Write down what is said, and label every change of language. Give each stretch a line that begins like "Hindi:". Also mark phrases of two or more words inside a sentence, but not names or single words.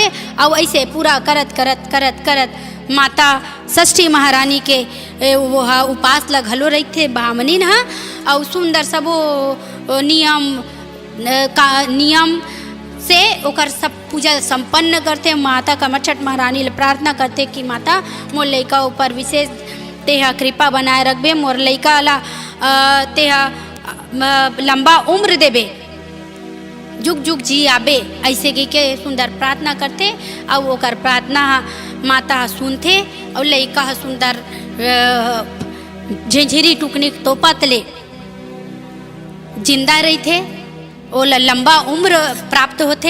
Chhattisgarhi: और ऐसे पूरा करत करत करत करत माता षष्ठी महारानी के वो उपास लग हलो रही थे ब्राह्मणीन हाँ, और सुंदर सबो नियम से ओकर सब पूजा संपन्न करते। माता कमरछठ महारानी ले प्रार्थना करते कि माता मोर लइका ऊपर विशेष तेहा कृपा बनाए रखबे, मोर लइका ला तेहा लंबा उम्र देबे, जुग जुग जी आबे, ऐसे के सुंदर प्रार्थना करते। और ओकर प्रार्थना माता सुनते और लइका सुंदर झिझरी टुकनी तोपत ले जिंदा रही थे, ओला लंबा उम्र प्राप्त होते।